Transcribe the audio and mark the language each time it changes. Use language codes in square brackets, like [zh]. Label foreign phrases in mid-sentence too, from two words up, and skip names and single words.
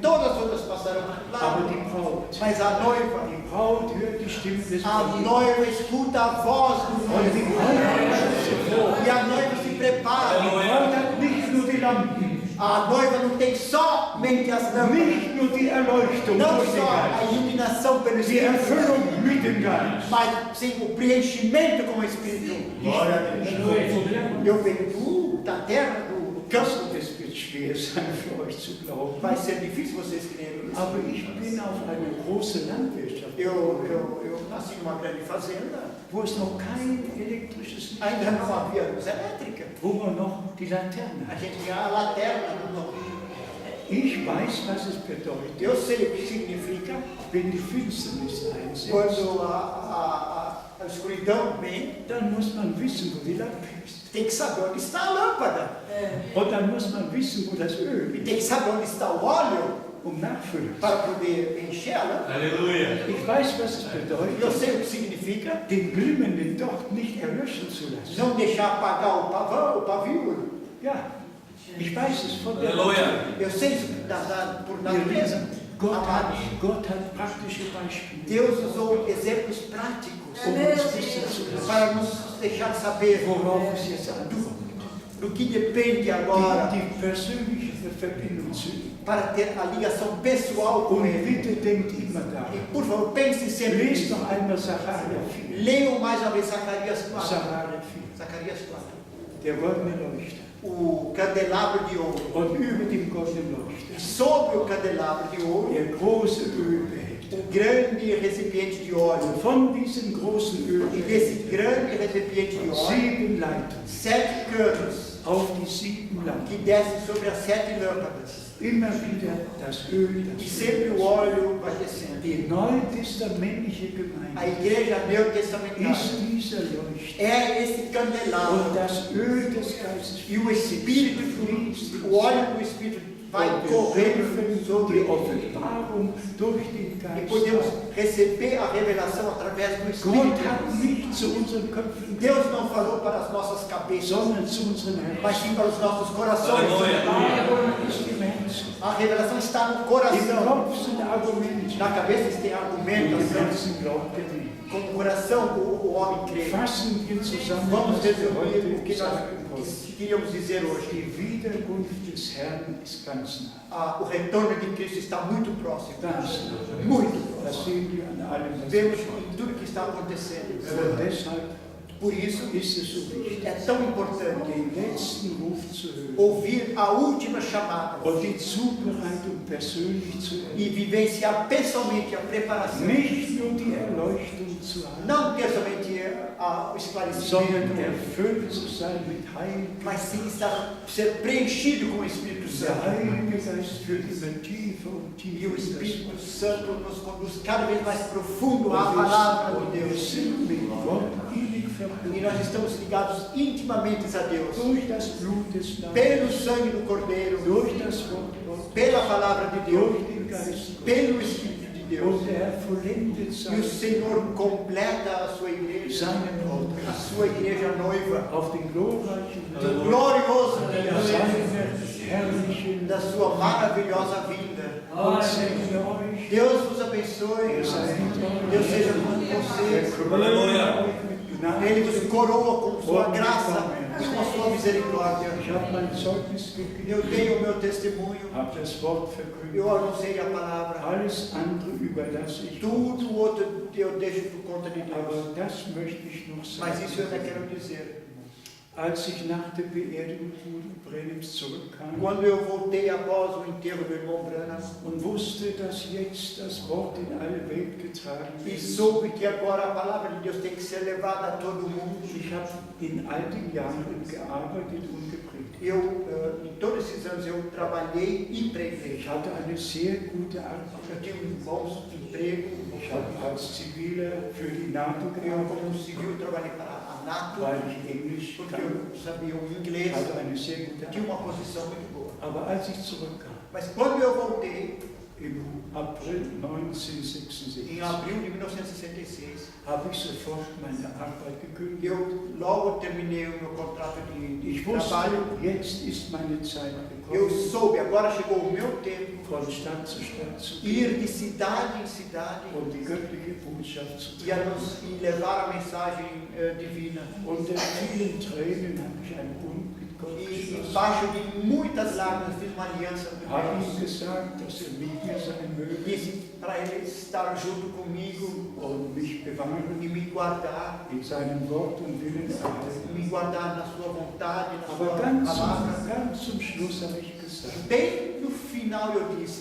[pt] todas as outras passarão [de] aber [pt] lá, [de] die Braut, [pt] mas a noiva, [de] die Braut hört die Stimme des [pt] a [de] Bräutigams. [pt] noiva escuta a voz do [de] Und die [pt] noivo. [de] Braut [pt] E a noiva se prepara. [de] hat nicht nur die Lampen, [pt] A noiva não tem somente as lâmpadas, [de] nicht nur die Erleuchtung [pt] não [de] durch den [pt] só a [de] Geist, [pt] iluminação pelo [de] die [pt] Espírito, [de] Erfüllung mit dem Geist. [pt] mas sim o preenchimento com o Espírito. Eu venho da terra, do campo. [de] Es wird schwer sein für euch zu glauben, [pt] Vai ser difícil vocês crerem isso. [de] aber ich bin auf eine große Landwirtschaft, [pt] Eu nasci numa grande fazenda, [de] wo es noch kein elektrisches Licht [pt] ainda não [de] gab, [pt] havia luz elétrica. [de] wo man noch die Laterne [pt] A [de] hat. [pt] gente tinha a lanterna. [de] Ich weiß, was es bedeutet, [pt] Eu sei o que significa [de] wenn die Finsternis einsetzt, [pt] quando a escuridão vem, [de] dann muss man wissen, wo die Lampe ist. [pt] tem que saber onde está a lâmpada. [de] Und dann muss man wissen, wo das Öl [pt] E [de] ist, [pt] tem que saber onde está o óleo [de] nachfüllen. [pt] para poder encher a lâmpada. Aleluia. [de] Ich weiß, was es [pt] Eu [de] bedeutet, [pt] sei o que significa [de] den glimmenden Docht nicht erlöschen zu lassen. [pt] não deixar apagar o pavio. [de] Ja, ich weiß es von der [pt] Aleluia. Eu sei isso por natureza. Amados, [de] Gott hat praktische Beispiele, [pt] Deus usou exemplos práticos [de] um uns wissen zu lassen, [pt] para nos deixar saber [de] worauf es jetzt ankommt. [pt] do que depende agora [de] Die persönliche Verbindung zu ihm. [pt] para ter a ligação pessoal com [de] Und [pt] Ele. [de] bitte denkt immer [pt] E [de] daran. [pt] por favor, pense sempre [de] Lest [pt] nisso. [de] noch einmal Sacharja 4. [pt] Leiam mais uma vez Zacarias 4. [de] Sacharja 4. [pt] Zacarias 4. [de] Der goldene Leuchter. [pt] O candelabro de ouro. [de] Und über dem goldenen [pt] E [de] Leuchter [pt] sobre o candelabro de ouro, [de] der große Ölbehälter. [pt] o grande recipiente de óleo. [de] Von diesem großen [pt] E [de] Ölbehälter [pt] desse grande recipiente de óleo, [de] 7 Leitern [pt] 7 canos [de] auf die 7 Lampen. [pt] que descem sobre as 7 lâmpadas. [de] Immer wieder das Öl, [pt] E [de] das [pt] sempre o óleo vai descendo. [de] Die neutestamentliche [pt] A [de] Gemeinde [pt] igreja [de] ist [pt] neotestamentária [de] dieser Leuchter. [pt] é esse [de] Und [pt] candelabro. [de] das Öl des Geistes [pt] E o Espírito, o óleo do Espírito vai [de] und wir [pt] correndo [de] dürfen [pt] sobre [de] die [pt] ele. [de] Offenbarung durch den [pt] E [de] Geist [pt] podemos [de] haben. [pt] receber a revelação através do [de] Gott [pt] Espírito. [de] hat nicht zu unseren Köpfen [pt] Deus não falou para as nossas cabeças, [de] sondern zu unseren [pt] mas [de] Herzen. [pt] sim para os nossos corações. [de] Warum ist im Herzen? [pt] A revelação está no [de] Im [pt] coração. [de] Kopf sind Argumente, [pt] Na cabeça tem [de] im [pt] argumentação. [de] Herzen glaubt er nicht. [pt] Com o coração o homem crê. [de] Fassen wir zusammen, [pt] Vamos [de] was wir [pt] resumir o que [de] heute [pt] nós [de] sagen wollen. [pt] queríamos dizer hoje. [de] Die Wiederkunft des Herrn ist ganz nah. [pt] O retorno de Cristo está muito próximo. [de] Ganz nah. [pt] Muito [de] Das [pt] próximo. [de] sehen wir an allem, was [pt] Vemos [de] geschieht. [pt] em tudo que está acontecendo. [de] Und deshalb [pt] Por isso, [de] ist es so wichtig, [pt] é tão importante [de] den letzten Ruf zu hören [pt] ouvir a última chamada [de] und die Zubereitung persönlich zu [pt] e [de] erleben. [pt] vivenciar pessoalmente a preparação. [de] Nicht nur die Erleuchtung zu haben, [pt] Não ter somente o [de] sondern [pt] esclarecimento, [de] erfüllt zu sein mit Heiligen. [pt] mas sim ser preenchido com o Espírito [de] Der [pt] Santo. [de] Heilige Geist führt immer tiefer und [pt] E [de] tiefer [pt] o [de] in das [pt] Espírito [de] Wort. [pt] Santo nos conduz cada vez mais profundo à [de] Und [pt] palavra de [de] wir [pt] Deus. [de] sind mit Gott innig [pt] E [de] verbunden [pt] nós estamos ligados intimamente a Deus. [de] durch das Blut des [pt] Pelo [de] Lammes, [pt] sangue do Cordeiro, [de] durch das Wort Gottes, [pt] pela palavra de Deus, [de] durch den Geist Gottes. [pt] pelo Espírito de Deus. [de] Und er vollendet [pt] E o Senhor completa a sua igreja, [de] seine Braut [pt] a sua igreja noiva, [de] auf den glorreichen [pt] do [de] Weg [pt] glorioso dia [de] seiner herrlichen [pt] da sua maravilhosa vinda. [de] und segne euch. [pt] Deus vos abençoe, Deus seja com vocês. Ele vos coroa com sua graça e com sua misericórdia. [de] Ich habe mein Zeugnis gegeben, [pt] Eu tenho o meu testemunho, [de] habe das Wort verkündet. [pt] eu anunciei a palavra. [de] Alles andere überlasse ich Gott. [pt] Tudo o outro eu deixo por conta de Deus. [de] Aber das möchte ich noch [pt] Mas isso eu ainda [de] sagen. [pt] quero dizer. [de] Als ich nach der Beerdigung Brennims zurückkam [pt] Quando eu voltei após o enterro do irmão Branham [de] und wusste, dass jetzt das Wort in alle Welt getragen [pt] e [de] wird, [pt] soube que agora a palavra de Deus tem que ser levada a todo mundo, [de] ich habe in all den Jahren gearbeitet und gepredigt. [pt] em todos esses anos eu trabalhei e preguei. [de] Ich hatte eine sehr gute Arbeit. [pt] Eu tive um bom emprego. [de] Ich habe als Ziviler für die NATO [pt] Eu, [de] gearbeitet, [pt] como civil, trabalhei para a NATO, [de] weil ich Englisch [pt] porque [de] kann. [pt] eu sabia o inglês, [de] Ich hatte eine sehr gute [pt] tinha [de] Arbeit. [pt] uma posição muito boa. [de] Aber als ich zurückkam, [pt] Mas quando eu voltei, [de] im April 1966, [pt] em abril de 1966, [de] habe ich sofort meine Arbeit gekündigt. [pt] eu logo terminei o meu contrato de [de] Ich wusste, [pt] trabalho. [de] jetzt ist meine Zeit [pt] Eu [de] gekommen, [pt] soube, agora chegou o meu tempo, [de] von Stadt zu Stadt zu gehen [pt] ir de cidade em cidade [de] und die göttliche Botschaft zu [pt] e [de] tragen. [pt] levar a mensagem divina. [de] Unter vielen Tränen habe ich einen Bund mit Gott [pt] E [de] geschlossen. [pt] embaixo de muitas lágrimas fiz uma aliança com [de] Habe [pt] Deus. [de] ihm gesagt, dass mit mir sein möge [pt] Disse para ele estar junto comigo [de] und mich bewahren, [pt] e me guardar, [de] in seinem Wort und Willen erhalten. [pt] me guardar na sua vontade, na [de] Aber [pt] sua [de] ganz [pt] palavra. [de] zum Schluss habe ich gesagt, [pt] Bem no final eu disse,